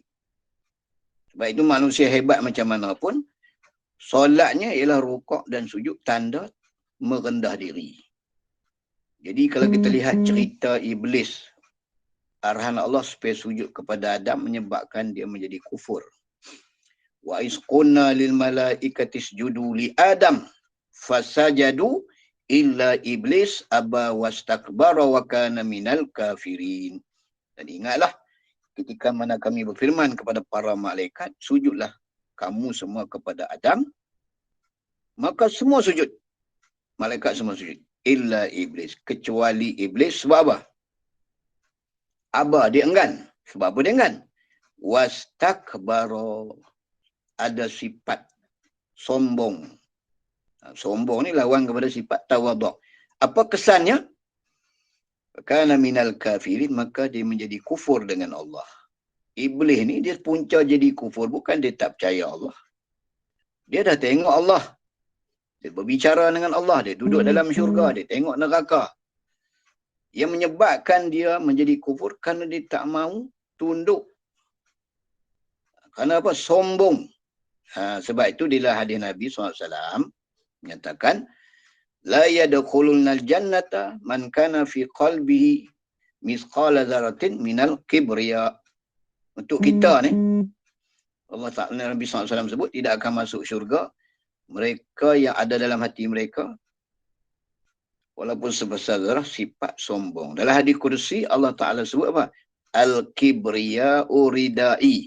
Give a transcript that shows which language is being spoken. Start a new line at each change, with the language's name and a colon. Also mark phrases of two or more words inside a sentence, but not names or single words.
Malay: Sebab itu manusia hebat macam mana pun, solatnya ialah rukuk dan sujud tanda merendah diri. Jadi kalau kita lihat cerita Iblis, arahan Allah supaya sujud kepada Adam menyebabkan dia menjadi kufur.
Arabic: وإذ قلنا للملائكة اسجدوا لآدم فسجدوا إلا إبليس أبى واستكبر وكان من الكافرين.
Malay: Dan ingatlah ketika mana kami berfirman kepada para malaikat, sujudlah kamu semua kepada Adam, maka semua sujud. Malaikat semua sujud.
Arabic: إلا إبليس.
Malay: Kecuali iblis. Sebab apa? Aba, dia enggan. Sebab apa dia enggan? Wastakbara. Ada sifat sombong. Sombong ni lawan kepada sifat tawadhu'. Apa kesannya?
Arabic: كان من الكافرين,
Malay: maka dia menjadi kufur dengan Allah. Iblis ni dia punca jadi kufur, bukan dia tak percaya Allah. Dia dah tengok Allah. Dia berbicara dengan Allah, dia duduk dalam syurga, dia tengok neraka. Yang menyebabkan dia menjadi kufur kerana dia tak mahu tunduk. Kerana apa? Sombong. Sebab itu di hadis Nabi SAW menyatakan,
Arabic: لا يدخل الجنة من كان في قلبه مثقال ذرة من الكبرياء.
Malay: Untuk kita ni, Allah Ta'ala, Nabi SAW sebut, tidak akan masuk syurga mereka yang ada dalam hati mereka walaupun sebesar zarah sifat sombong. Dalam hadis kursi Allah Ta'ala sebut apa?
Arabic: الكبرياء ردائي.